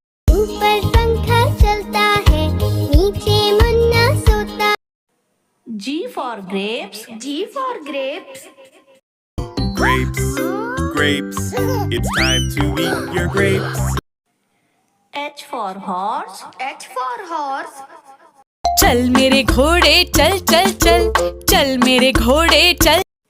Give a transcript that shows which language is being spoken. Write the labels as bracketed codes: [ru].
[hi] ऊपर पंखा चलता है, नीचे मुन्ना सोता। [en] G for grapes. G for grapes. Grapes, grapes, it's time to eat your grapes. H for horse. H for horse. [hi] चल मेरे घोड़े चल चल चल, चल मेरे घोड़े चल।